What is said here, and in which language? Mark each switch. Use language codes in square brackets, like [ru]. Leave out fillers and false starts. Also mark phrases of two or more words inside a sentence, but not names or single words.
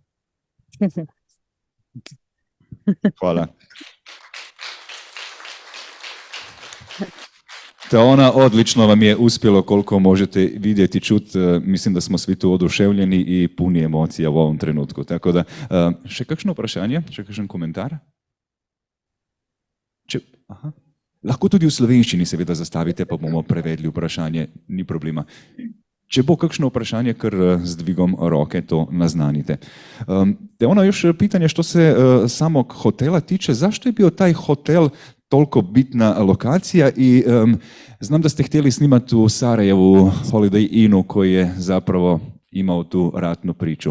[hr] Hvala. Teona, odlično vam je uspjelo koliko možete vidjeti, čuti. Mislim da smo svi tu oduševljeni i puni emocija v ovom trenutku. [sl] Tako da, še kakšno vprašanje, še kakšen komentar? Aha. Lahko tudi v slovenščini seveda zastavite, pa bomo prevedli vprašanje, ni problema. Če bo kakšno vprašanje, kar z dvigom roke to naznanite. [hr] Teona, još pitanje što se samog hotela tiče, zašto je bio taj hotel toliko bitna lokacija i znam da ste htjeli snimati u Sarajevu Holiday Innu koji je zapravo imao tu ratnu priču.